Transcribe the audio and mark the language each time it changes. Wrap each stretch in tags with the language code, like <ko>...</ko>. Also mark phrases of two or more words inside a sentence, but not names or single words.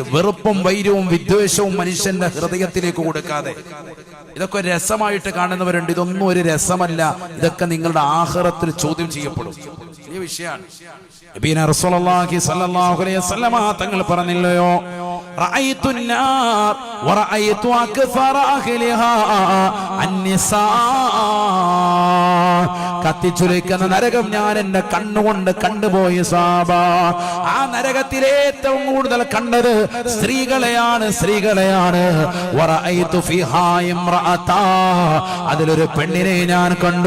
<ml>വെറുപ്പും വൈരവും വിദ്വേഷവും മനുഷ്യന്റെ ഹൃദയത്തിലേക്ക് കൊടുക്കാതെ. ഇതൊക്കെ രസമായിട്ട് കാണുന്നവരുണ്ട്. ഇതൊന്നും ഒരു രസമല്ല. ഇതൊക്കെ നിങ്ങളുടെ ആഖിറത്തിൽ ചോദ്യം ചെയ്യപ്പെടും. വലിയ വിഷയമാണ്. നബിന</ml> <ar>رسول الله صلى الله عليه وسلم</ar> <ml>തങ്ങൾ പറഞ്ഞില്ലയോ,</ml> <ar>رأيت النار ورأيت أكثر أهلها النساء.</ar> <ml>കത്തിച്ചുരയ്ക്കുന്ന നരകം ഞാൻ എന്റെ കണ്ണുകൊണ്ട് കണ്ടുപോയി സാബ. ആ നരകത്തിൽ ഏറ്റവും കൂടുതൽ കണ്ടത് സ്ത്രീകളെയാണ്.</ml> <ar>ورأيت فيها امرأة.</ar> <ml>അതിലൊരു പെണ്ണിനെ ഞാൻ കണ്ടു.</ml>